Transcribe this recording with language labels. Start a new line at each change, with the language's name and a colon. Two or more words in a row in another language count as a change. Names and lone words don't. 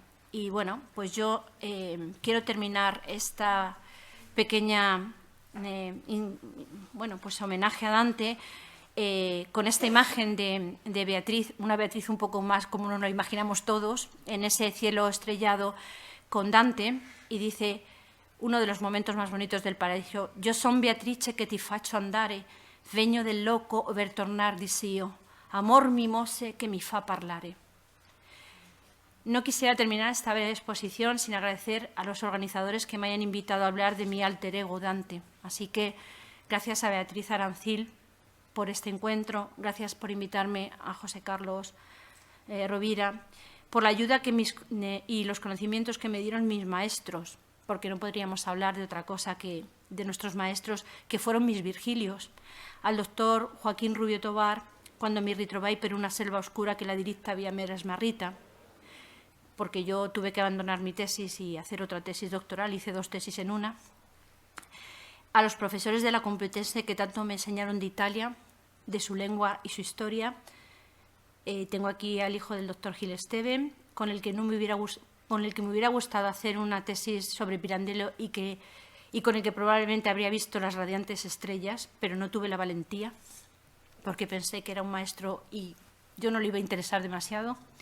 Spanish: Y bueno, pues yo quiero terminar esta pequeña pues homenaje a Dante con esta imagen de Beatriz, una Beatriz un poco más como nos lo imaginamos todos, en ese cielo estrellado con Dante, y dice: uno de los momentos más bonitos del paraíso:
Italian: «Io son Beatrice che ti faccio andare, vegno del loco o ver tornar disio, amor mimose che mi fa parlare».
Spanish: No quisiera terminar esta breve exposición sin agradecer a los organizadores que me hayan invitado a hablar de mi alter ego Dante. Así que gracias a Beatriz Arancil por este encuentro, gracias por invitarme, a José Carlos Rovira, por la ayuda y los conocimientos que me dieron mis maestros, porque no podríamos hablar de otra cosa que de nuestros maestros, que fueron mis Virgilios. Al doctor Joaquín Rubio Tobar, cuando
Italian: mi ritrovai per una selva oscura que la diritta via mera smarrita,
Spanish: porque yo tuve que abandonar mi tesis y hacer otra tesis doctoral, hice 2 tesis en una. A los profesores de la Complutense que tanto me enseñaron de Italia, de su lengua y su historia. Tengo aquí al hijo del doctor Gil Esteve, con el que me hubiera gustado hacer una tesis sobre Pirandello y con el que probablemente habría visto las radiantes estrellas, pero no tuve la valentía, porque pensé que era un maestro y yo no le iba a interesar demasiado.